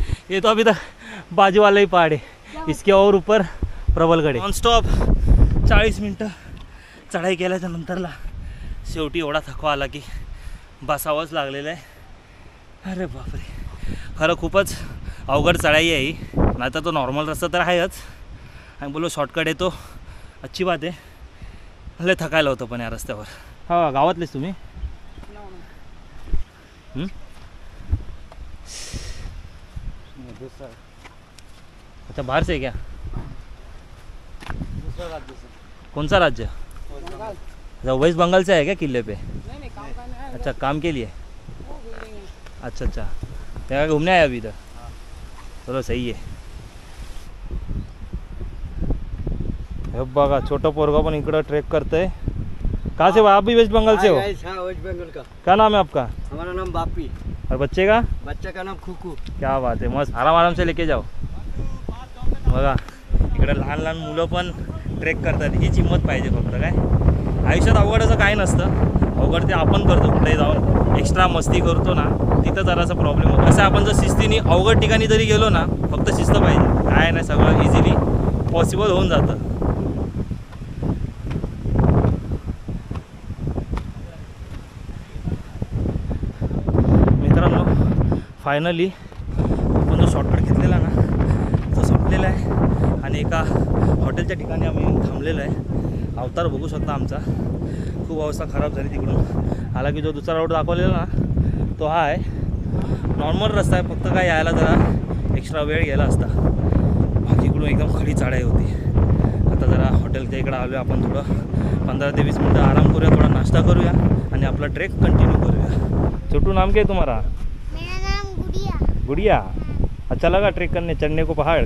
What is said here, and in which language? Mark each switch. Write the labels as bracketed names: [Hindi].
[Hindi] ये तो अभी तक बाजू वाला ही पहाड़ है. इसके और ऊपर प्रबलगड. [Marathi] नॉन स्टॉप 40 मिनटं चढाई केल्याच्या नंतरला शेवटी एवढा थकवा आला की बसावंच लागलेलं आहे. अरे बापरे खरं खूपच अवघड चढाई आहे ही. नाही तर तो नॉर्मल रस्ता तर आहेच आणि बोलो शॉर्टकट आहे तो [Hindi] अच्छी बात [Marathi] आहे. लय थकायला होतं पण या रस्त्यावर. हा गावातलेच तुम्ही? [Hindi] अच्छा बाहर से क्या? दूसरा राज्य से. कौन सा राज्य? अच्छा वेस्ट बंगाल से है क्या किले पे? नहीं काम करना है. अच्छा काम के लिए. अच्छा अच्छा क्या घूमने आया अभी इधर? [Marathi] चलो सही आहे. हे बघा छोटं पोरगा पण इकडं ट्रेक करतंय. [Hindi] कहाँ से हो आप? भी वेस्ट बंगाल से हो? हाँ वेस्ट बंगाल का. क्या नाम है आपका? हमारा नाम बापी. और बच्चे का? बच्चा का नाम खुकू. क्या बात है. मस्त आराम आराम से लेके जाओ. [Marathi] बघा इकडे लहान लहान मुलं पण ट्रेक करतात. हीच हिंमत पाहिजे फक्त. काय आयुष्यात अवघड असं काही नसतं. अवघड ते आपण करतो कुठेही जाऊन एक्स्ट्रा मस्ती करतो ना तिथं जरासा प्रॉब्लेम होतो. असं आपण जर शिस्तीने अवघड ठिकाणी जरी गेलो ना फक्त शिस्त पाहिजे काय नाही सगळं इझिली पॉसिबल होऊन जातं. मित्रांनो फायनली आपण जो शॉर्टकट घेतलेला ना तो संपलेला आहे आणि एका हॉटेलच्या ठिकाणी आम्ही थांबलेलो आहे. अवतार बघू शकता आमचा. खूप अवस्था खराब झाली तिकडून. आला की जो दुसरा रोड दाखवलेला ना तो हा आहे. नॉर्मल रस्ता आहे फक्त काय यायला जरा एक्स्ट्रा वेळ गेला असता. बाकी इकडून एकदम खडी चढाई होती. आता जरा हॉटेलच्या इकडं आलो आहे आपण. थोडं 15 ते 20 मिनटं आराम करूया, थोडा नाश्ता करूया आणि आपला ट्रेक कंटिन्यू करूया. [Hindi] छोटू नाम क्या है तुम्हारा? मेरा नाम गुड़िया. गुड़िया. अच्छा लगा ट्रेक करने चढ़ने को पहाड़?